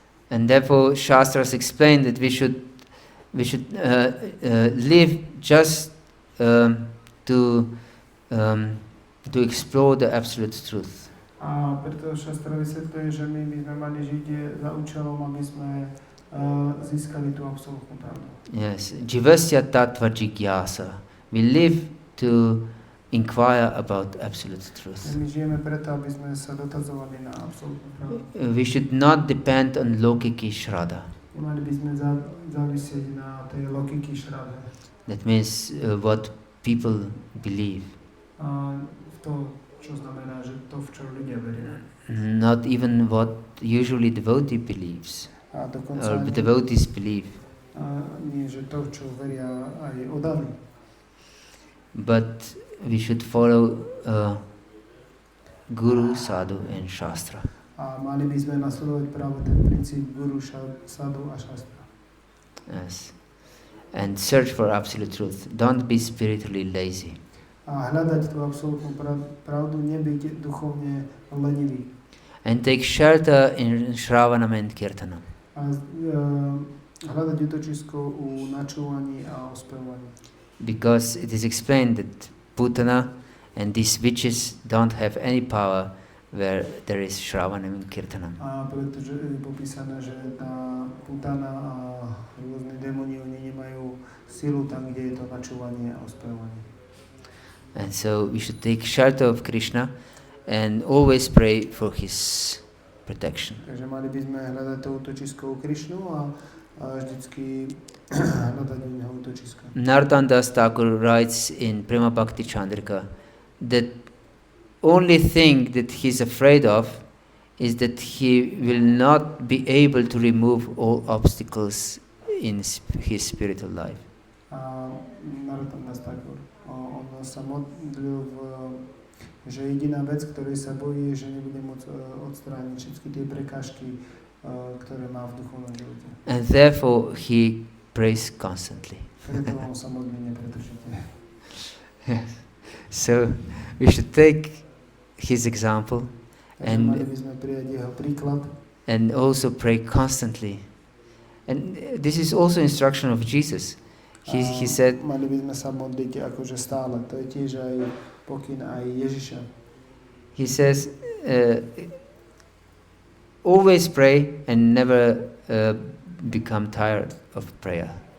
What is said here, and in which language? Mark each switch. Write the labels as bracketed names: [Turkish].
[English] And therefore Shastras explain that we should live just to explore the absolute truth. [Slovak] A preto Šastra vysvetľuje, že my by sme mali žiť za účelom, aby sme získali tú absolútnu pravdu. [Sanskrit] Yes, Jivasya tattva jigyasa. [English] We live to inquire about absolute truth. [Slovak] My žijeme preto, aby sme sa dotazovali na absolútnu pravdu. [English] We should not depend on lokiki shraddha. [Slovak] Nemali by sme závisieť na tej lokiki šrade. [English] That means what people believe. [Slovak] To, čo znamená, že to, v čo ľudia veria. [English] Not even what usually devotee believes. [Slovak] A dokonca [English] Or devotees believe. [Slovak] Nie, že to, čo veria aj odali. [English] But we should follow Guru, Sadhu and Shastra. [Slovak] A mali by sme nasledovať práve ten princíp Guru, Sadhu a Shastra. [English] Yes. And search for absolute truth. Don't be spiritually lazy. [Slovak] A hľadať tú absolútnu pravdu, nebyť duchovne lenivý. [English] And take shelter in Shravanam and Kirtanam. [Slovak] A hľadať útočisko u načúvaní a ospevovaní. [English] Because it is explained that Putana and these witches don't have any power where there is Shravanam and Kirtanam. [Slovak] A pretože je popísané, že tá Putana a rôzne démoni, oni nemajú silu tam, kde je to načúvanie a ospevovanie. [English] And so we should take shelter of Krishna and always pray for his protection. [Slovak] Takže mali by sme hľadať to útočisko u Krišnu a vždycky hľadať u neho útočisko. [English] Narottam Das Thakur writes in Prema Bhakti Chandrika that only thing that he is afraid of is that he will not be able to remove all obstacles in his spiritual life. [Slovak] A Narottam Das Thakur, on sa modlil, že jediná vec, ktorej sa bojí, je, že nebude môcť odstrániť všetky tie prekážky, ktoré má v duchovnom živote. [English] And therefore he prays constantly. [Slovak] Preto on sa modlí nepretržite. [English] So we should take his example [Slovak] Takže mali by sme prijať jeho príklad [English] and also pray constantly And this is also instruction of Jesus. He said, [Slovak] mali by sme sa modliť akože stále. To je tiež aj pokyn aj Ježiša. [English] he says, always pray and never become tired of prayer.